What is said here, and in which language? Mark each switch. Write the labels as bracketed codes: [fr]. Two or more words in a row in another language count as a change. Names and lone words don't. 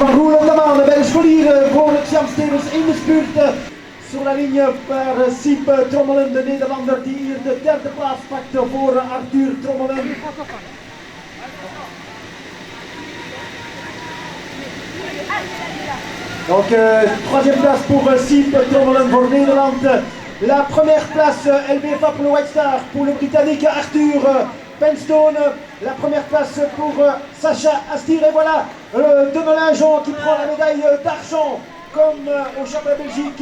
[nl] van Roelandeman bij de scholieren voor het Jan Stevens in de spurt. [fr] Sur la ligne par [nl] Siep Trommelen, de Nederlander die hier de derde plaats pakte voor Arthur Trommelen. [fr] Donc troisième place pour Siep Trommelen pour Nederland. La première place LBFA pour le White Star, pour le Britannique Arthur Penstone. La première place pour Sacha Astir. Et voilà Demelin-Jean qui prend la médaille d'argent comme au championnat Belgique.